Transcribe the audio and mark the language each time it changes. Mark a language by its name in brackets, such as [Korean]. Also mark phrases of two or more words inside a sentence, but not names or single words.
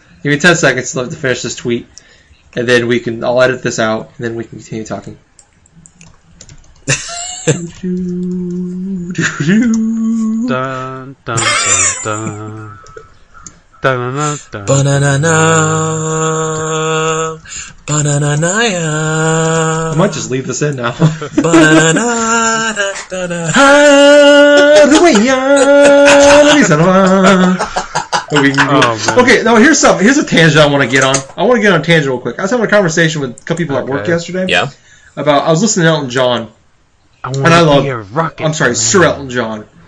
[English] Give me 10 seconds to finish this tweet, and then I'll edit this out, and then we can continue talking. Dun, dun, dun, dun. Dun-dun-dun-dun. Ba-na-na-na. Ba-na-na-na-ya. I might just leave this in now. Ba-na-na-na-na-na. Okay, now here's a tangent I want to get on. I want to get on a tangent real quick. I was having a conversation with a couple people at work yesterday. Yeah. I was listening to Elton John. I'm sorry, Sir Elton John.